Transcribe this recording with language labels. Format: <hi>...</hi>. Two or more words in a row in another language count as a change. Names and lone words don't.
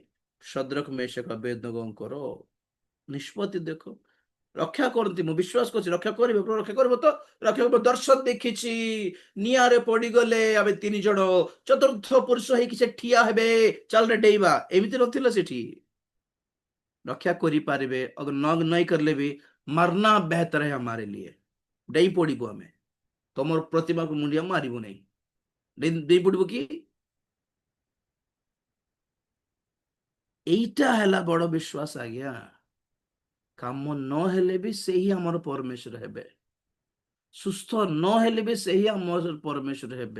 <or>ଶଦ୍ରକ, ମେଷକ, ଅବେଦନେଗୋଙ୍କର ନିଷ୍ପତ୍ତି ଦେଖ। ରକ୍ଷା କରନ୍ତି, ମୁଁ ବିଶ୍ୱାସ କରୁଛି ରକ୍ଷା କରିବେ, ରକ୍ଷା କରିବ ତ ରକ୍ଷା କରିବ। ଦର୍ଶନ ଦେଖିଛି, ନିଆଁରେ ପଡିଗଲେ ଆମେ 3 ଜଣ, ଚତୁର୍ଥ ପୁରୁଷ ହେଇକି ସେ ଠିଆ ହେବେ, ଚାଲରେ ଡେଇବା, ଏମିତି ନଥିଲା ସେଠି। ରକ୍ଷା କରିପାରିବେ,</or> <hi>ଅଗର नहीं करले भी मरना बेहतर है हमारे लिए।</hi> <or>ଡେଇଁ ପଡିବୁ ଆମେ, ତମର ପ୍ରତିମାକୁ ମୁଣ୍ଡିଆ ମାରିବୁ ନାହିଁ। ଡେଇଁ ପଡିବୁ କି? এইটা ହେଲା ବଡ ବିଶ୍ୱାସ ଆଜ୍ଞା। କାମ ନହେଲେ ବି ସେହି ଆମର ପରମେଶ୍ୱର ହେବେ, ସୁସ୍ଥ ନହେଲେ ବି ସେହି ଆମର ପରମେଶ୍ୱର ହେବେ।</or>